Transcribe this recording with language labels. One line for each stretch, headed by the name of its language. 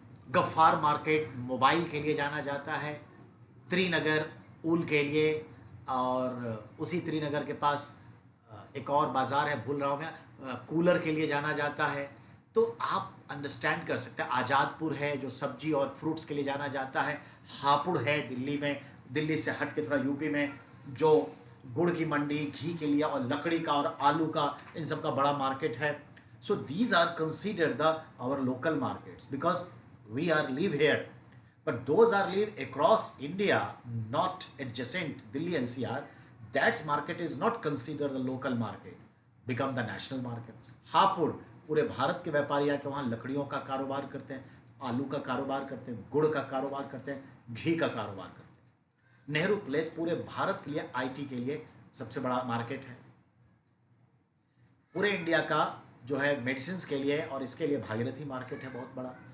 Hindi: Gaffar market mobile के लिए जाना जाता है। त्रिनगर ऊल के लिए, और उसी त्रिनगर के पास एक और बाज़ार है, भूल रहा हूँ मैं, कूलर के लिए जाना जाता है। तो आप अंडरस्टैंड कर सकते हैं। आज़ादपुर है, जो सब्जी और फ्रूट्स के लिए जाना जाता है। हापुड़ है दिल्ली में, दिल्ली से हट के थोड़ा यूपी में, जो गुड़ की मंडी, घी के लिए और लकड़ी का और आलू का, इन सब का बड़ा मार्केट है।
English: So these are considered the our local markets because we are live here, but those are live across India, not adjacent Delhi NCR. That market is not considered the local market, become the national market.
Hindi: Hapur, पूरे भारत के व्यापारी आके वहाँ लकड़ियों का कारोबार करते हैं, आलू का कारोबार करते हैं, गुड़ का कारोबार करते हैं, घी का कारोबार करते हैं। नेहरू प्लेस पूरे भारत के लिए आईटी के लिए सबसे बड़ा मार्केट है। पूरे इंडिया का जो है मेडिसिन के लिए और इसके लिए भागीरथी मार्केट है बहुत बड़ा।